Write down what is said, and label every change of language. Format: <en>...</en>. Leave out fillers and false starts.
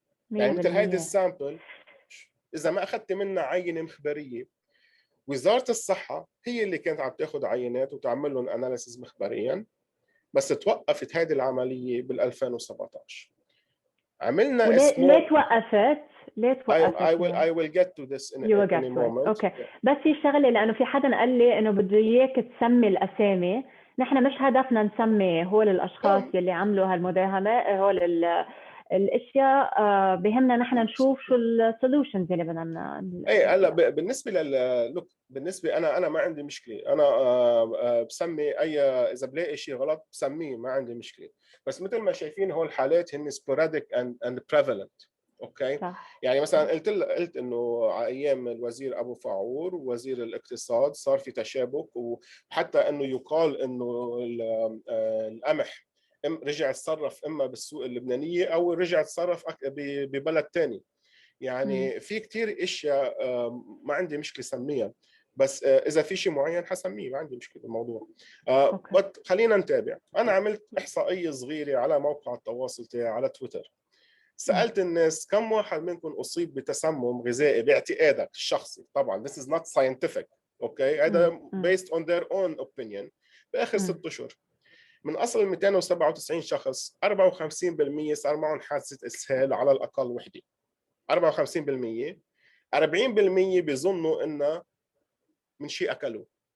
<ar>يعني مثل هيدي السامبل، اذا ما اخذت منها عينه مخبريه، وزاره الصحه هي اللي كانت عم تاخذ عينات وتعمل لهم اناليسيز مخبريا، بس توقفت هذه العمليه بال 2017. عملنا ليه توقفت؟</ar> <en>I will get to this in a moment.</en> <ar>اوكي. بس في شغله، لانه في حدا قال لي انه بده اياك تسمي الاسامي. نحن مش هدفنا نسمي هول الاشخاص يلي عملوا هالمداهمه، هول الاشياء. بهمنا نحن نشوف شو السولوشنز اللي بدنا. هلا بالنسبه بالنسبه انا ما عندي مشكله. انا بسمي اذا بلاقي شيء غلط بسميه، ما عندي مشكله. بس مثل ما شايفين هول الحالات هن</ar> <en>sporadic and prevalent.</en> <ar>اوكي صح. يعني مثلا قلت انه على ايام الوزير ابو فعور ووزير الاقتصاد صار في تشابك، وحتى انه يقال انه القمح رجع تصرف اما بالسوق اللبنانيه او رجع تصرف ببلد ثاني. يعني في كثير اشياء ما عندي مشكله سميها، بس اذا في شيء معين حسميه، ما عندي مشكله بالموضوع. خلينا نتابع. انا عملت احصائيه صغيره على موقع التواصل تاعي على تويتر. سالت الناس كم واحد منكم اصيب بتسمم غذائي باعتقادك الشخصي.</ar> <en>طبعا this is not scientific.</en> <ar>اوكي هذا</ar> <en>based on their own opinion.</en> <ar>باخر 6 اشهر من اصل 297 شخص 54% صار معهم حادثه اسهال على الاقل وحده. 54%. 40% بيظنوا انه من شيء اكلوه.</ar>